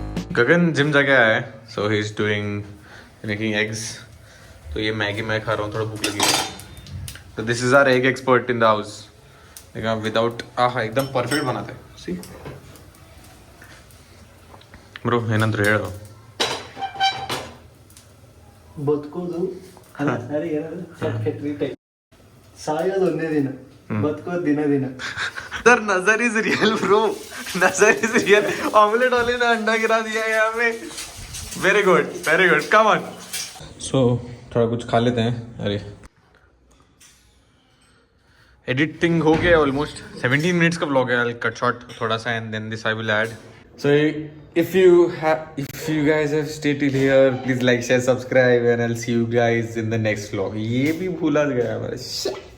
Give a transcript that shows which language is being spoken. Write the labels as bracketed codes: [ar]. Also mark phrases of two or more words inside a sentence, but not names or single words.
[hi] गगन जिम जाके आया है, [en] So he is doing making eggs. [hi] तो ये मैगी मैं खा रहा हूँ, थोड़ा भूख लगी है. तो [en] This is our egg expert in the house. [hi] देखा विदाउट आहा एकदम परफेक्ट बनाते हैं. [en] See bro [kn] ಏನಂದ್ರೆ ಹೇಳು. ಬದುಕೋದು ಅಲ್ಲ ಸರಿ ಏನಾದ್ರು ಸಾಯೋದು ಒಂದೇ ದಿನ, ಬದುಕೋದು ದಿನ ದಿನ. [en] Sir नजर is real bro, नजर is real. [hi] ऑमलेट वाले ने अंडा गिरा दिया है यहाँ पे. [en] Very good come on. [hi] सो थोड़ा कुछ खा लेते हैं. अरे एडिटिंग हो गया ऑलमोस्ट. [en] 17 minutes [hi] का व्लॉग है. [en] I cut short [hi] थोड़ा सा [en] and then this I will add. So if you guys have stayed till here, please like, share, subscribe, and I'll see you guys in the next vlog. [hi] ये भी भूला गया मेरा.